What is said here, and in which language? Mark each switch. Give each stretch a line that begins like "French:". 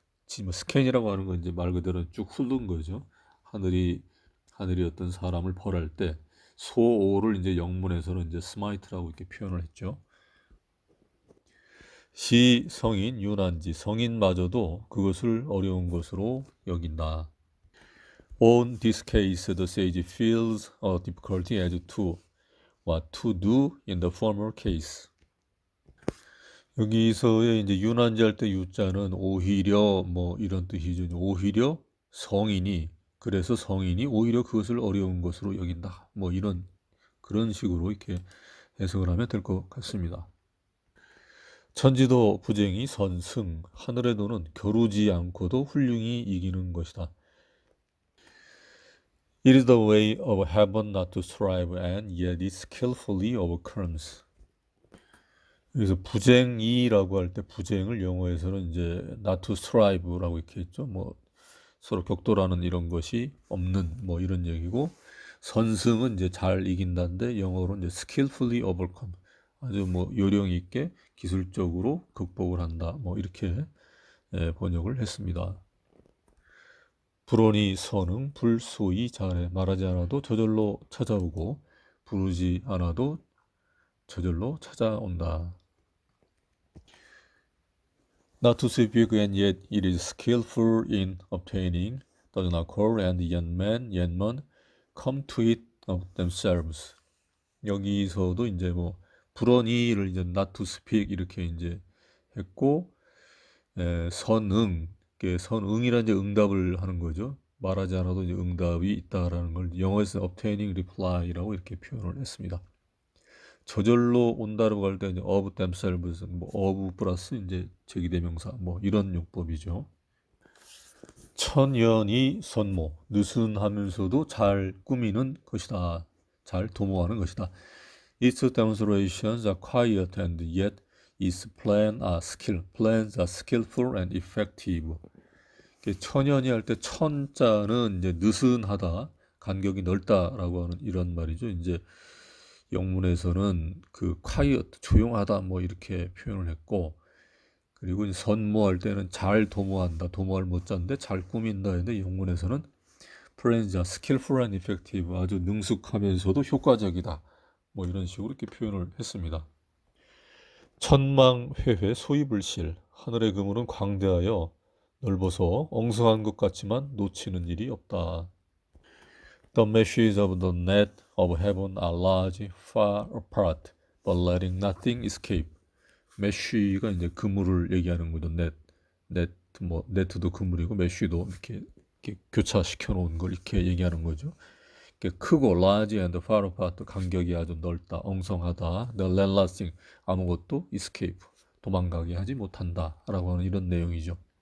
Korean: 스캔이라고 하는 건 이제 말 그대로 쭉 훑는 거죠. 하늘이 어떤 사람을 벌할 때 소오를 이제 영문에서는 이제 스마이트라고 이렇게 표현을 했죠. 시 성인 유난지 성인마저도 그것을 어려운 것으로 여긴다.
English: On this case, the sage feels a difficulty as to what to do in the former case.
Korean: 여기서의 이제 유난지 할 때 유자는 오히려 이런 뜻이죠. 오히려 성인이 그래서 성인이 오히려 그것을 어려운 것으로 여긴다. 이런 그런 식으로 이렇게 해석을 하면 될 것 같습니다. 천지도 부쟁이 선승 하늘의 도는 겨루지 않고도 훌륭히 이기는 것이다.
English: It is the way of heaven not to strive and yet it skillfully overcomes.
Korean: 여기서 부쟁이라고 할 때 부쟁을 영어에서는 이제
English: not to strive
Korean: 라고 이렇게 했죠. 뭐 서로 격돌하는 이런 것이 없는 뭐 이런 얘기고 선승은 이제 잘 이긴다인데 영어로는 이제
English: skillfully overcome
Korean: 아주 뭐 요령 있게 기술적으로 극복을 한다 뭐 이렇게 번역을 했습니다. 불언이 선응 불소이 잘해 말하지 않아도 저절로 찾아오고 부르지 않아도 저절로 찾아온다.
English: Not to speak and yet it is skillful in obtaining does not call and young men, young men come to it of themselves.
Korean: 여기서도 이제 뭐 불언이를 이제
English: not to speak
Korean: 이렇게 이제 했고 선응, 선응이란 이제 응답을 하는 거죠. 말하지 않아도 이제 응답이 있다라는 걸 영어에서
English: obtaining reply
Korean: 라고 이렇게 표현을 했습니다. 저절로 온다라고 할 때 이제
English: of themselves,
Korean: 뭐 of 플러스 이제 제기대명사 뭐 이런 용법이죠. 천연이 선모, 느슨하면서도 잘 꾸미는 것이다. 잘 도모하는 것이다.
English: Its demonstrations are quiet and yet its plans are skillful and effective.
Korean: 천연이 할 때 천자는 이제 느슨하다, 간격이 넓다라고 하는 이런 말이죠. 이제 영문에서는 그 quiet, 조용하다 뭐 이렇게 표현을 했고 그리고 선모할 때는 잘 도모한다, 도모할 못자인데 잘 꾸민다 했는데 영문에서는
English: plans are skillful and effective,
Korean: 아주 능숙하면서도 효과적이다. 뭐 이런 식으로 이렇게 표현을 했습니다. 천망회회 소이불실, 하늘의 그물은 광대하여 넓어서 엉성한 것 같지만 놓치는 일이 없다.
English: The meshes of the net of heaven are large, far apart, but letting nothing escape.
Korean: 메쉬가 이제 그물을 얘기하는 거죠. 뭐 네트도 그물이고 메쉬도 이렇게 교차시켜 놓은 걸 이렇게 얘기하는 거죠. 크고
English: large and far apart,
Korean: 간격이 아주 넓다, 엉성하다.
English: The let nothing,
Korean: 아무것도 escape, 도망가게 하지 못한다라고 하는 이런 내용이죠.